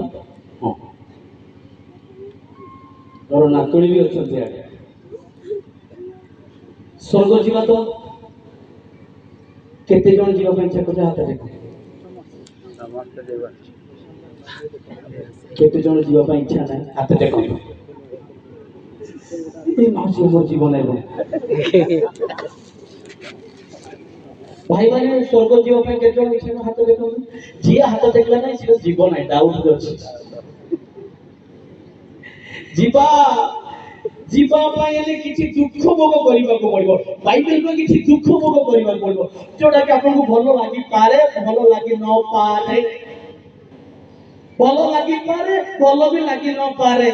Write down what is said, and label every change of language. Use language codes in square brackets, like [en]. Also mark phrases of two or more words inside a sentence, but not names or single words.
[or] ହଁ, ମୋର ନାତୁଣୀ ବି ଅଛନ୍ତି ଆଡ଼େ। ସ୍ୱର୍ଗ ଯିବା ତ? କେତେ ଜଣ ଯିବା ପାଇଁ ଇଚ୍ଛା କରୁଛ? ହାତ ଦେଖ। ସମସ୍ତେ ଯିବା। କେତେ ଜଣ ଯିବା ପାଇଁ ଇଚ୍ଛା ନାହିଁ? ହାତ ଦେଖନ୍ତୁ। [bn] এই মাসে আমার জীবনে ভাই মানে স্বর্গ [or] ଯିବା ପାଇଁ କେତେ ଜଣ ଇଚ୍ଛା ହାତ ଦେଖନ୍ତୁ। ଯିଏ ହାତ ଦେଖିଲା ନାହିଁ ସେ ଯିବ ନାହିଁ, ଡାଉଟ ଅଛି। ଯିବା ଯିବା ପାଇଁ ହେଲେ କିଛି ଦୁଃଖ ଭୋଗ କରିବାକୁ ପଡ଼ିବ। ବାଇବେଲରେ କିଛି ଦୁଃଖ ଭୋଗ କରିବାକୁ ପଡ଼ିବ, ଯୋଉଟା କି ଆପଣଙ୍କୁ ଭଲ ଲାଗିପାରେ, ଭଲ ଲାଗି ନପାରେ, ଭଲ ଲାଗିପାରେ, ଭଲ ବି ଲାଗି ନପାରେ।